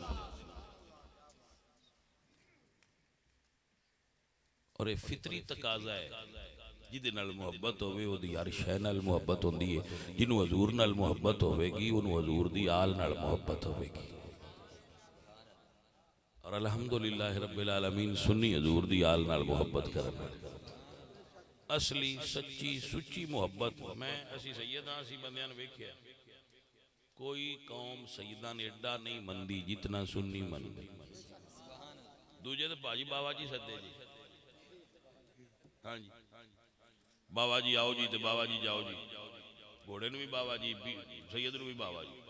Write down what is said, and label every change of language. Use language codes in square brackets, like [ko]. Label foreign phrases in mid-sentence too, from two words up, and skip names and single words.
[pa] اور یہ فطری تقاضا ہے، جہدے نال محبت ہووے اوہدی ہر شے نال محبت ہوندی ہے. جنہوں حضور نال محبت ہووے گی انہوں نے حضور دی آل نال محبت ہووے گی. और [ar] الحمد لله رب العالمين [pa] سنی حضور دی آل نال محبت کرنا اصلی سچی سچی محبت. میں اسی سیداں اسی بندیاں نے ویکھیا کوئی قوم سیداں نے ایڈا نہیں مندی جتنا سنی مندی. دوجے تو بھاجی بابا جی صدے جی، ہاں جی بابا جی آؤ جی، تو بابا جی جاؤ جی، گھوڑے بھی بابا جی، سید بھی بابا جی.